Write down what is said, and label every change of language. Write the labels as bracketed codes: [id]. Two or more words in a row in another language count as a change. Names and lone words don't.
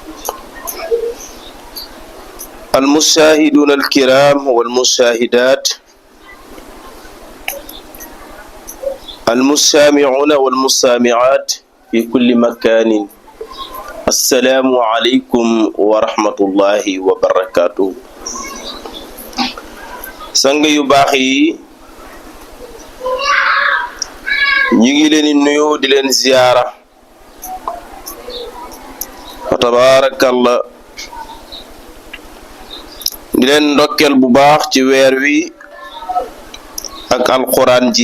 [ar] المشاهدون الكرام والمشاهدات، المستمعون والمستمعات في كل مكان، السلام عليكم ورحمة الله وبركاته. [wo] sang yu baax yi ñu ngi leen di nuyu di leen ziyaara fa tabarakallah di leen ndokkeel bu baax ci weer wi ak alquran ji.